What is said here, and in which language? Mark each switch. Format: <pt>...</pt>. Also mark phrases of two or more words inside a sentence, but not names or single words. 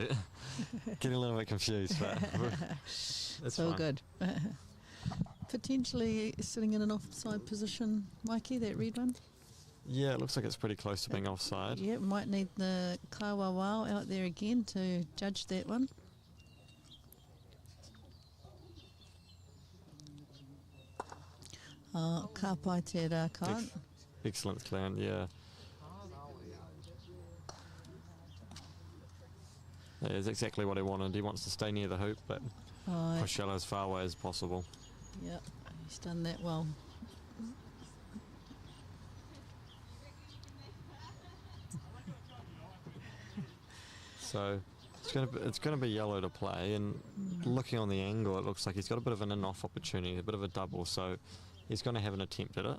<en>Getting a little bit confused, but it's all fine. good. Potentially sitting in an offside position, Mikey, that red one? Yeah, it looks like it's pretty close to being offside. Yeah, might need the Kaiwawao out there again to judge that one.</en> <mi>Ka pai te rā kain.</mi> <en>Excellent clearance, yeah. That is exactly what he wanted. He wants to stay near the hoop, but push yellow as far away as possible. Yep, he's done that well. So it's going to be yellow to play, and looking on the angle, it looks like he's got a bit of an in-off opportunity, a bit of a double, so he's going to have an attempt at it.</en>